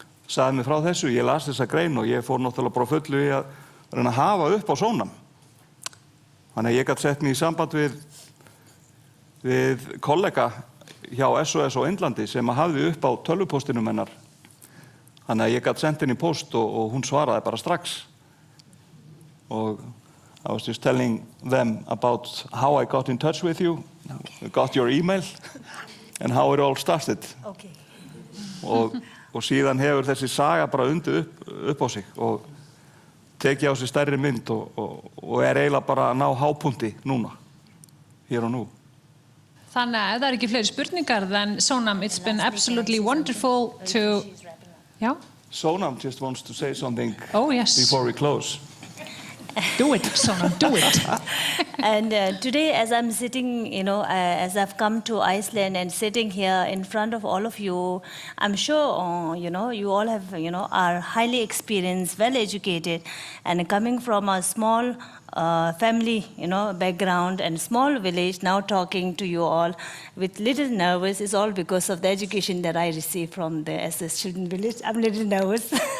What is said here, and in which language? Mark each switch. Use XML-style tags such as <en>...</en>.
<is>Sagði mig frá þessu, ég las þessa grein og ég fór náttúrulega bara fullu í að reyna að hafa upp á Sonam. Þannig að ég gæti sett mig í samband við kollega hjá SOS á Indlandi sem hafði upp á tölvupóstinum hennar. Þannig að ég gæti sendt henni post og hún svaraði bara strax. Og</is> <en>I was just telling them about how I got in touch with you, got your email, and how it all started. Okay.</en> <is>Og síðan hefur þessi saga bara undið upp á sig og tekið á sig stærri mynd og eiginlega bara að ná hápunkti núna, hér og nú. Þannig að ef það ekki fleiri spurningar,</is> <en>then Sonam, it's been absolutely wonderful to... Yeah? Sonam just wants to say something before we close. Do it, Sonam, do it. And today, as I'm sitting, as I've come to Iceland and sitting here in front of all of you, I'm sure, you all have, are highly experienced, well-educated, and coming from a small family, background and small village, now talking to you all with little nervous is all because of the education that I received from the SS Children Village. I'm a little nervous.</en>